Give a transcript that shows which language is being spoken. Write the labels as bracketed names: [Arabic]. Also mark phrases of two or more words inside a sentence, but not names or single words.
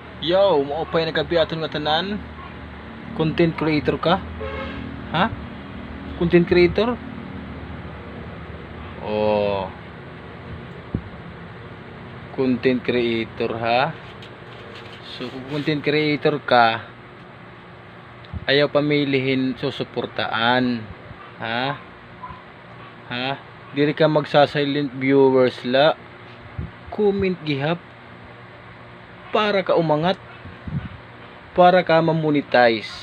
[Waray] Yo, maupay nagabiaton nga tanan. [English] Content creator [Waray] ka? Ha? [English] Content creator? Oh. Content creator ha? [Waray] So, kung [English] content creator [Waray] ka, ayaw pamilihin susuportaan. Ha? Ha? Diri ka magsa- [English] silent viewers [Waray] la. Comment gihap para ka umangat, para ka ma-monetize.